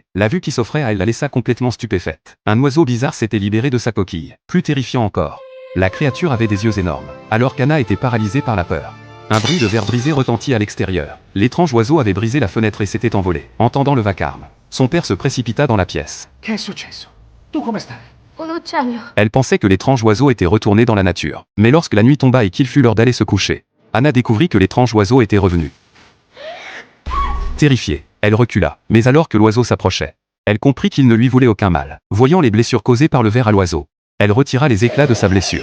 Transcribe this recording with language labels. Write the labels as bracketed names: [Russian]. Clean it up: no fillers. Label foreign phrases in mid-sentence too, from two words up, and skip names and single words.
[French] La vue qui s'offrait à elle la laissa complètement stupéfaite. Un oiseau bizarre s'était libéré de sa coquille. Plus terrifiant encore, la créature avait des yeux énormes, alors qu'Anna était paralysée par la peur. Un bruit de verre brisé retentit à l'extérieur. L'étrange oiseau avait brisé la fenêtre et s'était envolé. Entendant le vacarme, son père se précipita dans la pièce. [Italian] Che è successo? Tu come stai? Un uccello. [French] Elle pensait que l'étrange oiseau était retourné dans la nature. Mais lorsque la nuit tomba et qu'il fut l'heure d'aller se coucher, Anna découvrit que l'étrange oiseau était revenu. Terrifiée, elle recula, mais alors que l'oiseau s'approchait, elle comprit qu'il ne lui voulait aucun mal. Voyant les blessures causées par le ver à l'oiseau, elle retira les éclats de sa blessure.